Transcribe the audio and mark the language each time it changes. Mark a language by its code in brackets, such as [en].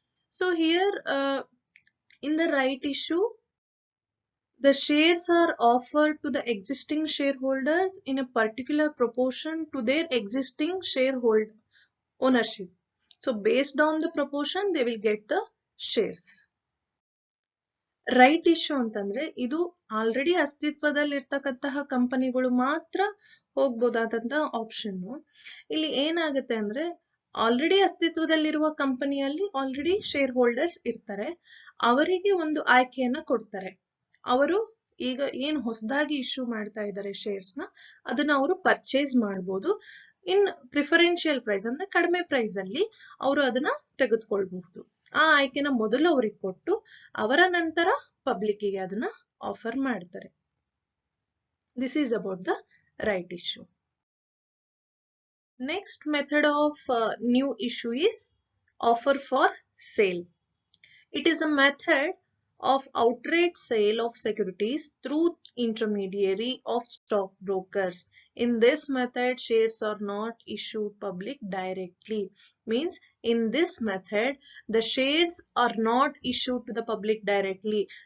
[en] So here in the right issue, the shares are offered to the existing shareholders in a particular proportion to their existing shareholder ownership. So based on the proportion, they will get the shares. [kn] Right issue ಅಂತಂದ್ರೆ ಇದು already ಅಸ್ತಿತ್ವದಲ್ಲಿರ್ತಕ್ಕಂತಹ ಕಂಪನಿಗಳು ಮಾತ್ರ ಹೋಗ್ಬೋದಾದಂತಹ option. ಇಲ್ಲಿ ಏನಾಗುತ್ತೆ ಅಂದ್ರೆ already ಅಸ್ತಿತ್ವದಲ್ಲಿರುವ ಕಂಪನಿಯಲ್ಲಿ already share holders ಇರ್ತಾರೆ, ಅವರಿಗೆ ಒಂದು ಆಯ್ಕೆಯನ್ನ ಕೊಡ್ತಾರೆ. ಅವರು ಈಗ ಏನ್ ಹೊಸದಾಗಿ ಇಶ್ಯೂ ಮಾಡ್ತಾ ಇದ್ದಾರೆ ಶೇರ್ಸ್ ನ, ಅದನ್ನ ಅವರು ಪರ್ಚೇಸ್ ಮಾಡಬಹುದು [en] in preferential price [kn] ಅಂದ್ರೆ ಕಡಿಮೆ ಪ್ರೈಸ್ ಅಲ್ಲಿ ಅವರು ಅದನ್ನ ತೆಗೆದುಕೊಳ್ಬಹುದು. ಆ ಆಯ್ಕೆನ ಮೊದಲು ಅವ್ರಿಗೆ ಕೊಟ್ಟು ಅವರ ನಂತರ ಪಬ್ಲಿಕ್ ಗೆ ಅದನ್ನ ಆಫರ್ ಮಾಡ್ತಾರೆ. [en] This is about the right issue. Next method of new issue is offer for sale. It is a method of outright sale of securities through intermediary of stockbrokers. In this method, shares are not issued public directly. Means in this method, the shares are not issued to the public directly.